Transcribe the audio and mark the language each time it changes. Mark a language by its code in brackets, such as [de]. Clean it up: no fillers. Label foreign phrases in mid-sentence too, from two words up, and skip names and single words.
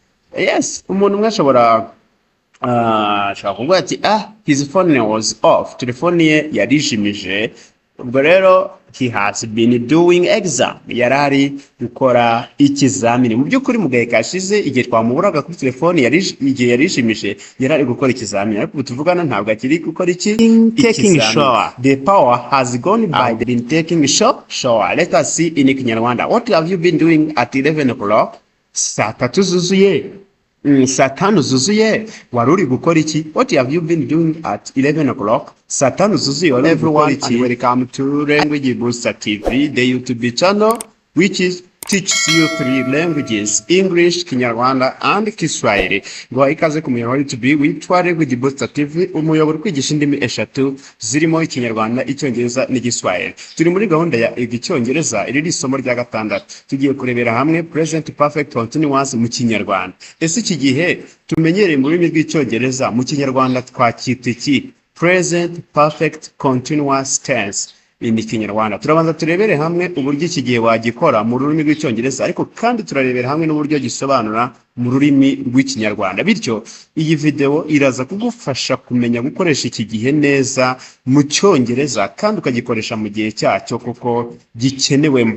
[rw] Yes, umuntu umwe ashobora kuvuga ati [en] his phone was off, [rw] telefone ye yarijimije. Ubwo rero [en] he has been doing exam, [rw] yarari gukora ikizamini. Mu by'ukuri mu gahe kashize igihe twamuburaga kuri telefone igihe yarijimije yarari gukora ikizamini, ariko ubu tuvugana ntabwo akiri gukora [en] taking shower. The power has gone by. Been taking shower. Let us see in Kinyarwanda. What have you been doing at 11 o'clock? [rw] Saa tatu zuzuye. Saa tanu zuzuye. Wari uri gukora iki? [en] What have you been doing at 11 o'clock? [rw] Saa tanu zuzuye. [en] Everyone, and welcome to Language Booster TV, the YouTube channel which is teaches you 3 languages: English, Kinyarwanda and Kiswahili. [rw] Ngo ikaze ku muyoboro YouTube witwa Language Booster TV, umuyoboro kwigisha indimi eshatu zirimo Ikinyarwanda, Icyongereza n'Igiswahili. Turi muri gahunda ya Icyongereza, iri isomo rya gatandatu. Tugiye kurebera hamwe [en] present perfect continuous [rw] mu Kinyarwanda. Ese iki gihe tumenyereye mu rurimi rw'Icyongereza, mu Kinyarwanda twacyita iki? [en] Present perfect continuous tense in Kinyarwanda. [rw] Turabanza turebere hamwe uburyo iki gihe wagikora mu rurimi rw'Icyongereza, ariko kandi turarebera hamwe n'uburyo gisobanura mu rurimi rw'Ikinyarwanda. Bityo iyi video iraza kugufasha kumenya gukoresha iki gihe neza mu Cyongereza kandi ukagikoresha mu gihe cyacyo kuko gikenewe.